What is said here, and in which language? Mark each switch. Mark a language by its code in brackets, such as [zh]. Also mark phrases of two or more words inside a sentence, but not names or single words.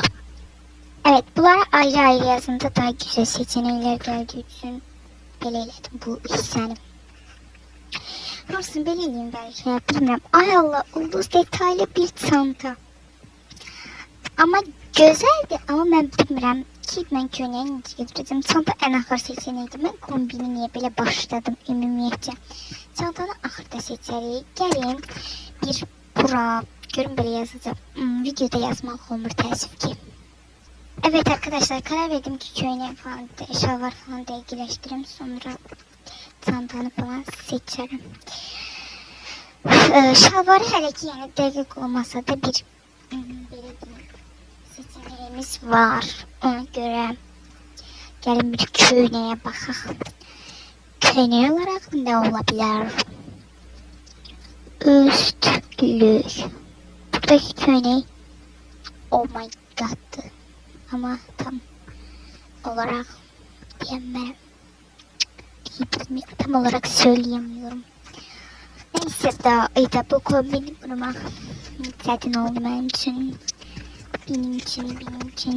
[tr] Evet, bunlara ayrı ayrı yazında daha güzel seçenekler geldiği için belirledim bu hissəni. Hamısını belirleyeyim belki ya, bilmiyorum. Ay Allah, ulduz detaylı bir çanta. Ama güzeldi ama ben bilmiyorum ki ben [az] köynəyə necə getirəcəm. [tr] Çanta en axır seçenekdi. Ben kombini niye belə başladım ümumiyyətcə. [az] Çantanı axırda seçərik. Gəlin bir bura. Görün böyle yazacağım. Videoda yazmak olmur təəssüf ki. [tr] Evet arkadaşlar, karar verdim ki köynə falan, şalvar falan dəqiqləşdirim. Sonra çantanı falan seçerim. [az] Şalvarı hələ ki yəni dəqiq olmasa da bir belə seçeneğimiz var. Ona göre gəlin bir köynəyə baxaq. [tr] Köynə olarak ne olabilir? [az] Üstlük. [tr] Buradaki köynək [en] oh my god, [tr] ama tam olarak diyemem, tam olarak söyleyemiyorum. Neyse da bu kombini kurmak zaten oldu benim için. Benim için.